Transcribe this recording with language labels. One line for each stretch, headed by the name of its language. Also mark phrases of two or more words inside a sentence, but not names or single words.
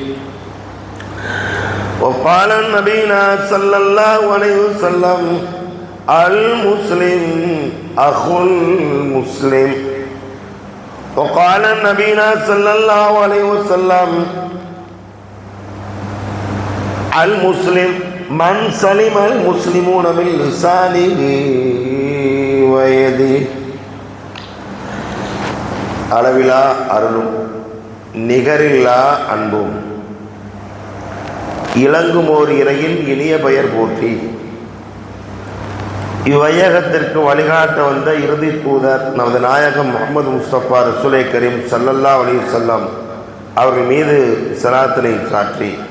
Arabic: وقال نبينا صلى الله عليه وسلم المسلم أخو المسلم. وقال نبينا صلى الله عليه وسلم المسلم من سلم المسلمون من لسانه ويده.
Tamil: அளவிலா அருளும் நிகரில்லா அன்பும் இளங்குமோர் இறையில் இனிய பெயர் போற்றி இவ்வையகத்திற்கு வழிகாட்ட வந்த இறுதி தூதர் நமது நாயகம் முஹம்மது முஸ்தபா ரசூலே கரீம்
Arabic: صلى الله عليه وسلم
Tamil: அவர்கள் மீது ஸலாத்தினை சாற்றி